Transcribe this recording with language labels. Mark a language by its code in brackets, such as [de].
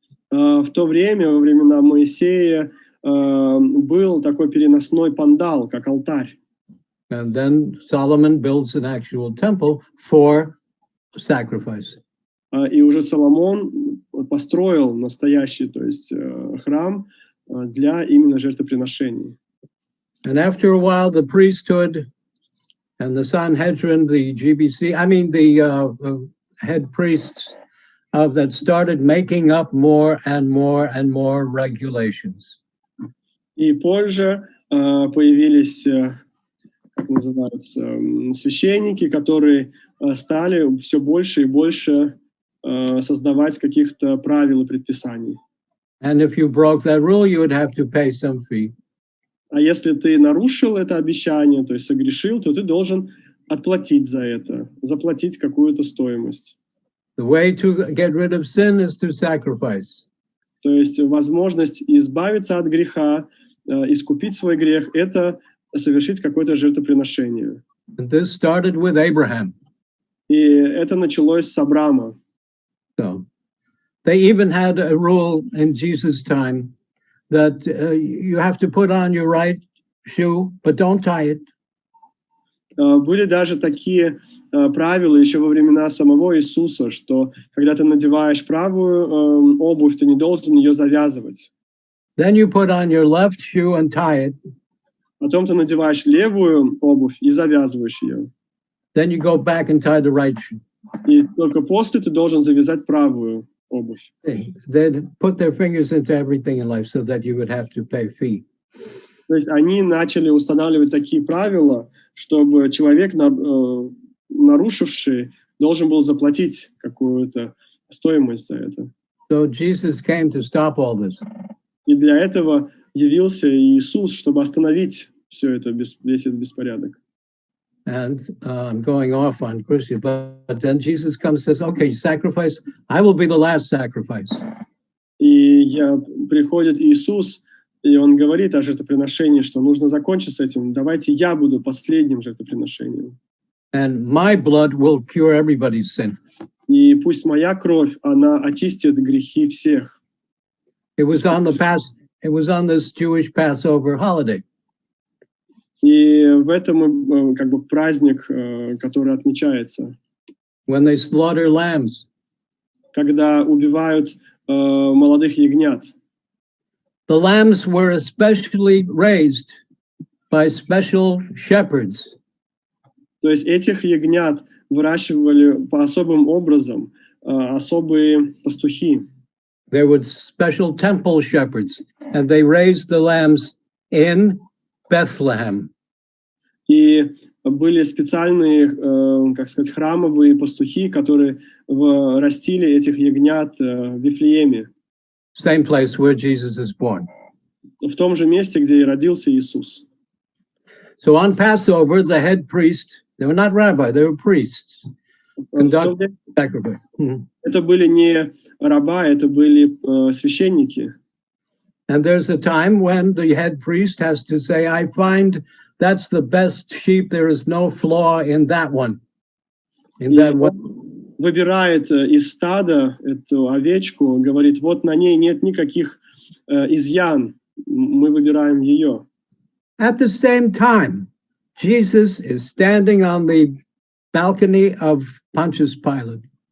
[ru] В то время, во времена Моисея, был такой переносной пандал, как алтарь. [en] And then Solomon builds an actual temple for sacrifice. [ru] И уже Соломон построил настоящий, то есть храм для именно жертвоприношений. [en] And after a while, the priesthood and the Sanhedrin, the GBC, the head priests that started making up more and more and more regulations. [ru] И позже появились, как называются, священники, которые стали все больше и больше создавать каких-то правил и предписаний. [en] And if you broke that rule, you would have to pay some fee. [ru] А если ты нарушил это обещание, то есть согрешил, то ты должен отплатить за это, заплатить какую-то стоимость. [en] The way to get rid of sin is to sacrifice. [ru] То есть возможность избавиться от греха, искупить свой грех, это совершить какое-то жертвоприношение. [en] And this started with Abraham. [ru] И это началось с Авраама. [en] So they even had a rule in Jesus' time that you have to put on your right shoe, but don't tie it. [ru] Были даже такие правила еще во времена самого Иисуса, что когда ты надеваешь правую обувь, ты не должен ее завязывать. [en] Then you put on your left shoe and tie it. [ru] Потом ты надеваешь левую обувь и завязываешь ее. [en] Then you go back and tie the right shoe. [ru] И только после ты должен завязать правую обувь. [en] They'd put their fingers into everything in life so that you would have to pay fee. [ru] То есть они начали устанавливать такие правила, чтобы человек, нарушивший, должен был заплатить какую-то стоимость за это. [en] So Jesus came to stop all this. [ru] И для этого явился Иисус, чтобы остановить все это, весь этот беспорядок. [en] And I'm going off on Christian, but then Jesus comes and says, okay, sacrifice, I will be the last sacrifice. [ru] И приходит Иисус, и Он говорит о жертвоприношении, что нужно закончить с этим. Давайте я буду последним жертвоприношением. [en] And my blood will cure everybody's sin. [ru] И пусть моя кровь, она очистит грехи всех. [en] It was on this Jewish Passover holiday. [ru] И в этом как бы праздник, который отмечается. [en] When they slaughter lambs. [ru] Когда убивают молодых ягнят. [en] The lambs were especially raised by special shepherds. [ru] То есть этих ягнят выращивали по особым образом, особые пастухи. [en] There were special temple shepherds, and they raised the lambs in Bethlehem. [ru] И были специальные, как сказать, храмовые пастухи, которые растили этих ягнят в Вифлееме. [en] Same place where Jesus is born. [ru] В том же месте, где и родился Иисус. [en] So on Passover, the head priest, they were not rabbi, they were priests, conducted sacrifice. [ru] Это были не раба, это были священники. [en] And there's a time when the head priest has to say, I find that's the best sheep, there is no flaw in that one. In that one. [ru] Выбирает из стада эту овечку, говорит, вот на ней нет никаких изъян, мы выбираем ее. [en] At the same time, Jesus is standing on the balcony of Pontius Pilate.